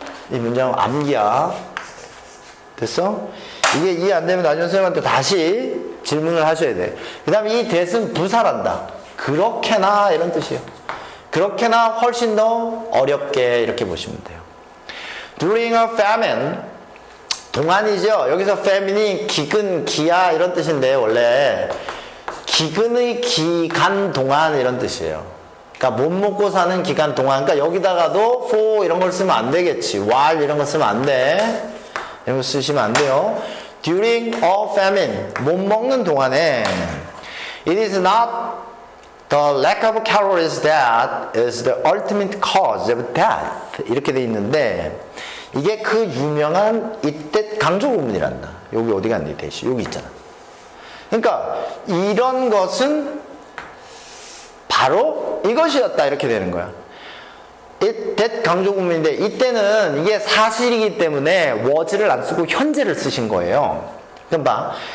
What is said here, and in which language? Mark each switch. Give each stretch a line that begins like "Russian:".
Korean: 이 문장 암기야. 됐어? 이게 이해 안 되면 나중에 선생님한테 다시 질문을 하셔야 돼. 그 다음에 이 that은 부사란다. 그렇게나 이런 뜻이에요. 그렇게나 훨씬 더 어렵게 이렇게 보시면 돼요.
English: During a famine
Korean: 동안이죠. 여기서 famine이 기근, 기아 이런 뜻인데 원래 기근의 기간 동안 이런 뜻이에요. 그러니까 못 먹고 사는 기간 동안. 그러니까 여기다가도 for 이런 걸 쓰면 안 되겠지. while 이런 거 쓰면 안 돼. 이런 거 쓰시면 안 돼요.
English: During a famine
Korean: 못 먹는 동안에
English: it is not the lack of calories that is the ultimate cause of death
Korean: 이렇게 돼 있는데 이게 그 유명한 이때 강조 구문이란다. 여기 어디 갔니? 대시 여기 있잖아. 그러니까 이런 것은 바로 이것이었다 이렇게 되는 거야. that 강조 구문인데 이때는 이게 사실이기 때문에 was를 안 쓰고 현재를 쓰신 거예요. 그럼 봐.